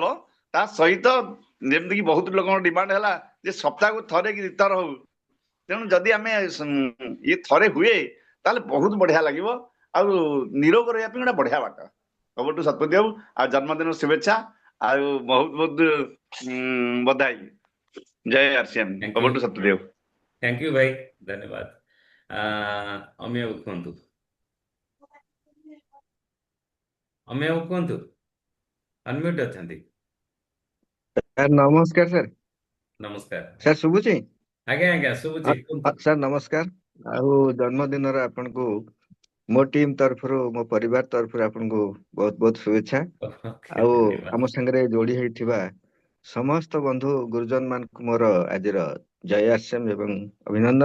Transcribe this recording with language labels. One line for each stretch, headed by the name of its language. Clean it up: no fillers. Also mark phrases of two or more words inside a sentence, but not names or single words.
Odia: ତା ସହିତ ଯେମିତିକି ବହୁତ ଲୋକଙ୍କ ଡିମାଣ୍ଡ ହେଲା ଯେ ସପ୍ତାହକୁ ଥରେ କି 2 ଥର ହଉ। ତେଣୁ ଯଦି ଆମେ ଇଏ ଥରେ ହୁଏ ତାହେଲେ ବହୁତ ବଢିଆ ଲାଗିବ, ଆଉ ନିରୋଗ ରହିବା ପାଇଁ ଗୋଟେ ବଢିଆ ବାଟ। ସବୁଠୁ ସତ୍ପତି ବାବୁ, ଆଉ ଜନ୍ମଦିନ ଶୁଭେଚ୍ଛା, ଆଉ ବହୁତ ବହୁତ ବଧାଇ। ଜୟ ଆର୍ସିଏମ୍।
English: thank you.
Odia: ସବୁଠୁ ସତ୍ପତି ବାବୁ।
English: thank you
Odia: ଭାଇ, ଧନ୍ୟବାଦ। ଅମିୟ ବାବୁ କୁହନ୍ତୁ, ଅମିୟ ବାବୁ କୁହନ୍ତୁ, ଅନମ୍ୟୁଟ୍ ଅଛନ୍ତି। ସାର୍ ନମସ୍କାର ସାର୍। नमस्कार। ସାର୍ ଶୁଭୁଛି? ଆଜ୍ଞା ଆଜ୍ଞା ଶୁଭୁଛି କୁହନ୍ତୁ। ସାର୍ ନମସ୍କାର। ଆଉ ଜନ୍ମଦିନର ଆପଣଙ୍କୁ ମୋ ଟିମ୍ ତରଫରୁ, ମୋ ପରିବାର ତରଫରୁ ଆପଣଙ୍କୁ ବହୁତ ବହୁତ ଶୁଭେଚ୍ଛା। ओके ଆଉ धन्यवाद। ଆମ ସାଙ୍ଗରେ ଯୋଡି ହେଇଥିବା ସମସ୍ତ ବନ୍ଧୁ ଗୁରୁଜନ ମାନଙ୍କୁ ମୋର ଆଜିର ଜୟ ଆଶ୍ରମ ଏବଂ ଅଭିନନ୍ଦନ।